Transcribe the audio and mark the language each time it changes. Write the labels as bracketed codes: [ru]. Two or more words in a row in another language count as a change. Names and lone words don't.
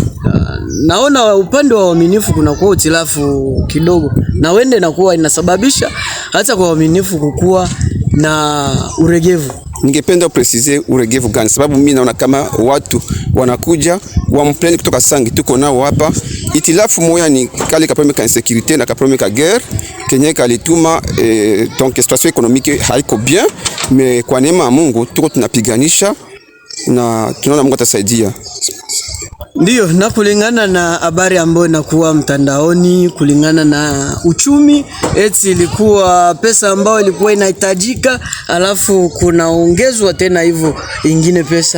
[sw] Naona upande wa waaminifu kuna kuwa utilafu kidogo, na wende na kuwa inasababisha hata kwa waaminifu kukua na uregevu. Ningependa preciser uregevu gani, sababu mimi naona kama watu wanakuja wampleni kutoka Sangi, tuko nao hapa. Itilafu moya ni kale ka problème ka insécurité na ka problème ka guerre kenye kalituma [fr] donc situation économique [sw] haiko [fr] bien, mais [sw] kwa neema ya Mungu tuko tunapiganisha na tunaona Mungu atasaidia. Ndio, na kulingana na habari ambayo inakuwa mtandaoni, kulingana na uchumi, eti ilikuwa pesa ambayo ilikuwa inahitajika, alafu kunaongezwa tena hivyo ingine pesa.